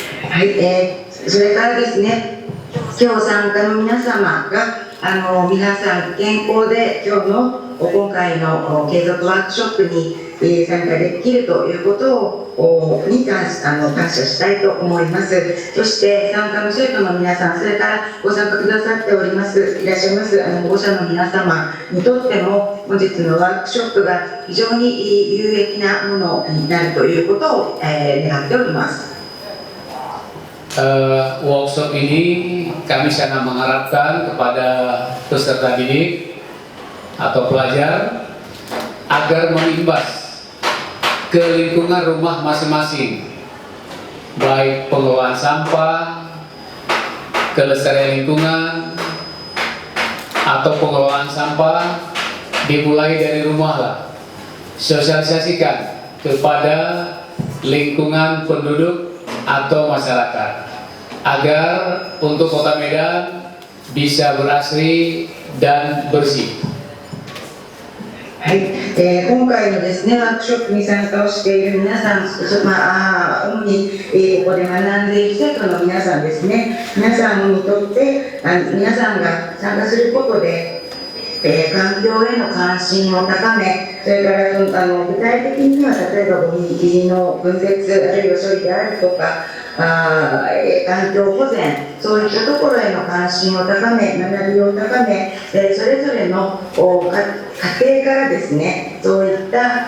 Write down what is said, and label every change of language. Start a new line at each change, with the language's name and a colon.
Japanese: はい、それからですね、今日参加の皆様が皆さん健康で今回の継続ワークショップに参加できるということに感謝したいと思います。そして参加の生徒の皆さん、それからご参加くださっていらっしゃいます保護者の皆様にとっても本日のワークショップが非常に有益なものになるということを願っております。
Indonesian: Workshop ini kami sangat mengharapkan kepada peserta didik atau pelajar agar mengimbas ke lingkungan rumah masing-masing, baik pengelolaan sampah, kelestarian lingkungan, atau pengelolaan sampah dimulai dari rumah lah. Sosialisasikan kepada lingkungan penduduk atau masyarakat agar untuk Kota Medan bisa berasri dan bersih.
Japanese: はい、今回のですね、ワークショップに参加をしている皆さん、主に、ここで学んでいる生徒の皆さんですね、皆さんにとって皆さんが参加することで、環境への関心を高め、それから具体的には例えばゴミの分別あるいは処理であるとか環境保全、そういったところへの関心を高め、学びを高め、それぞれの家庭からですね、そういった